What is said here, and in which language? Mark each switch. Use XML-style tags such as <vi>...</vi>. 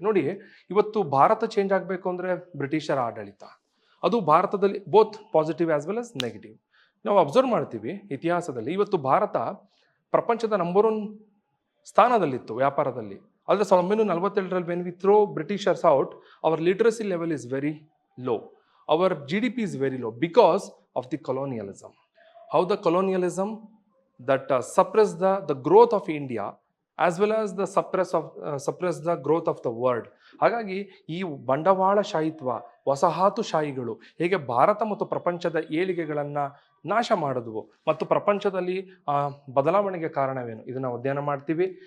<kn>ನೋಡಿ, ಇವತ್ತು ಭಾರತ ಚೇಂಜ್ ಆಗಬೇಕು ಅಂದರೆ ಬ್ರಿಟಿಷರ ಆಡಳಿತ, ಅದು ಭಾರತದಲ್ಲಿ</kn> <en>Both positive as well as negative.</en> <kn>ನಾವು ಅಬ್ಸರ್ವ್ ಮಾಡ್ತೀವಿ ಇತಿಹಾಸದಲ್ಲಿ. ಇವತ್ತು ಭಾರತ ಪ್ರಪಂಚದ ನಂಬರ್ 1 ಸ್ಥಾನದಲ್ಲಿತ್ತು ವ್ಯಾಪಾರದಲ್ಲಿ. ಆದರೆ 1947ರಲ್ಲಿ</kn> <en>When we throw Britishers out, our literacy level is very low, our GDP is very low because of the colonialism. How the colonialism that suppressed the growth of India as well as the suppress the growth of the world.</en> <kn>ಹಾಗಾಗಿ ಈ ಬಂಡವಾಳಶಾಹಿತ್ವ, ವಸಾಹತುಶಾಹಿಗಳು ಹೇಗೆ ಭಾರತ ಮತ್ತು ಪ್ರಪಂಚದ ಏಳಿಗೆಗಳನ್ನು ನಾಶ ಮಾಡಿದ್ವು ಮತ್ತು ಪ್ರಪಂಚದಲ್ಲಿ ಬದಲಾವಣೆಗೆ ಕಾರಣವೇನು ಇದನ್ನು ಅಧ್ಯಯನ ಮಾಡ್ತೀವಿ.</kn>